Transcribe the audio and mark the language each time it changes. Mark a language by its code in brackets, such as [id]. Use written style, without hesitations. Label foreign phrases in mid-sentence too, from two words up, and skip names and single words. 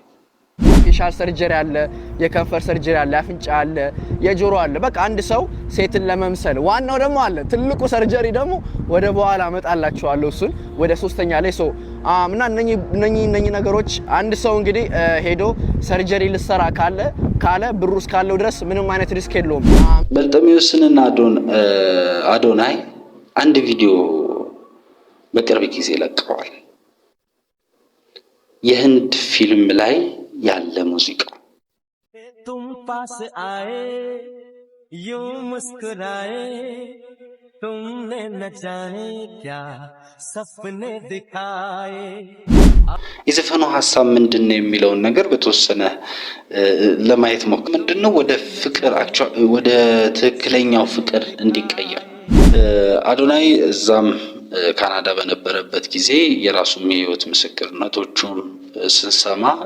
[en] facial surgery [am] አለ፣ የከንፈር ሰርጀሪ አለ፣ አፍንጫ አለ፣ የጆሮ አለ። በቃ አንድ ሰው ሴትን ለመምሰል ዋናው ደግሞ አለ ትልቁ ሰርጀሪ ደግሞ ወደ በኋላ አመጣላችኋለሁ እሱን ወደ ሶስተኛ ላይ እና እነኚህ ነገሮች አንድ ሰው እንግዲህ ሄዶ ሰርጀሪ ልሰራ ካለ ብሩ እስካለው ድረስ ምንም አይነት ሪስክ የለውም። በርጤሜዎስንና አዶናይ አንድ ቪዲዮ በቅርብ ጊዜ ለቀዋል። የህንድ ፊልም ላይ ያለ ሙዚቃ [hi] तुम पास आए यूं मुस्कुराए तुमने न जाने क्या सपने दिखाए [am] የዘፈኑ ሐሳብ ምንድነው የሚለውን ነገር በተወሰነ ለማየት ሞክር። ምንድነው ወደ ፍቅር ወደ ትክክለኛው ፍቅር እንዲቀየር አዶናይ እዛም ካናዳ በነበረበት ጊዜ የራሱም የህይወት ምስክርነቶቹን ስንሰማ